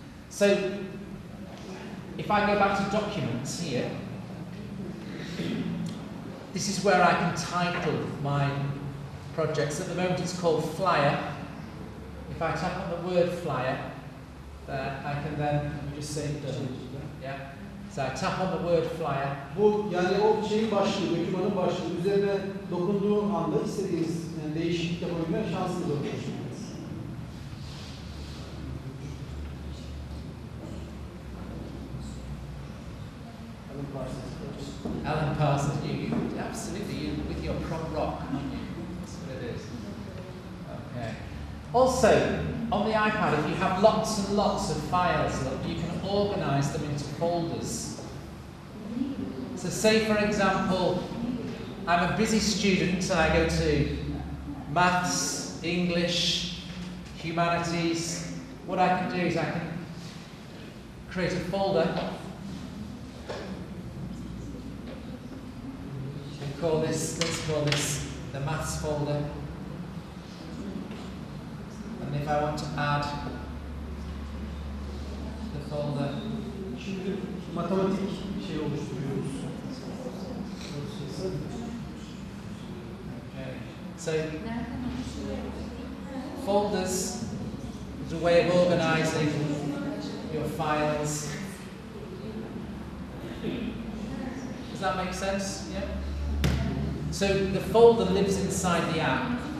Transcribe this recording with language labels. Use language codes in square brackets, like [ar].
[en] So, if I go back to documents here, this is where I can title my projects. At the moment it's called Flyer. If I tap on the word flyer, I can then just say done. Yeah. So I tap on the word flyer. [tr] Bu yani o şeyin başlığı, dokümanın başlığı. Üzerine dokunduğu anda istediğiniz yani değişiklik yapabilme şansınız olur. [en] Alan Parsons, you absolutely, you with your prop rock, aren't you? That's what it is. Okay. Also, on the iPad, if you have lots and lots of files, you can organize them into folders. So say, for example, I'm a busy student and I go to maths, English, humanities. What I can do is I can create a folder and call this, let's call this the maths folder. And if I want to add the folder, [tr] Şimdi matematik şey oluşturuyoruz. [en] okay. So folders is a way of organizing your files. Does that make sense? Yeah? So the folder lives inside the app.